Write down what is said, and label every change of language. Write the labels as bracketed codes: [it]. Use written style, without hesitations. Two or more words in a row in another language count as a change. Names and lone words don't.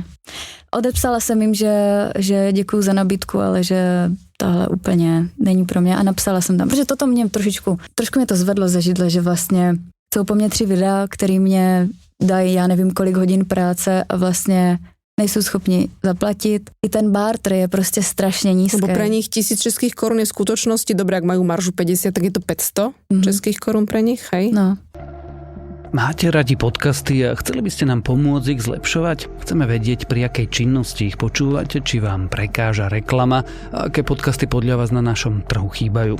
[cs] Odepsala jsem jim, že děkuju za nabídku, ale že tohle úplně není pro mě a napsala jsem tam, protože toto mě trošku mě to zvedlo ze židle, že vlastně chcou po mně 3 videa, který mě dají, já nevím kolik hodin práce a vlastně nejsou schopni zaplatit. I ten barter je prostě strašně nízký. [sk] Lebo pre nich 1000 českých korun je v skutočnosti, dobré, ak majú maržu 50, tak je to 500 českých korun pre nich, hej? No. Máte radi podcasty a chceli by ste nám pomôcť ich zlepšovať? Chceme vedieť, pri akej činnosti ich počúvate, či vám prekáža reklama a aké podcasty podľa vás na našom trhu chýbajú.